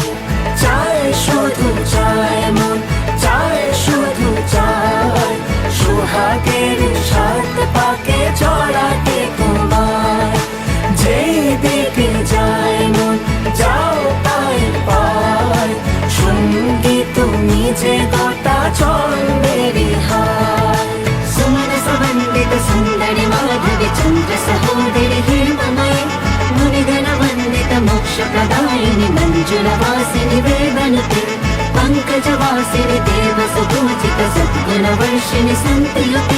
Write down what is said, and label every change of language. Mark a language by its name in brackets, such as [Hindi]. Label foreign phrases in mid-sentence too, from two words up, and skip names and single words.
[Bangla] চায় শুধু চায় মন, চায় শুধু চায় সোহাগের সাত পাকে জড়াতে তোমায়। যেই দিকে যায় মন যাও পায় পায়, সঙ্গী তুমি যে গোটা জন্মেরই হায়। [Sanskrit] सुमन सुवंदित सुंदरि माधवी चंद्र सहोदरि हेममयि, मुनिगण वंदित मोक्ष प्रदायिनि मंजुल वासिनि वेदनुते। पंकज वासिनि देव सुपूजित सद्गुण वर्षिणि संतयुते।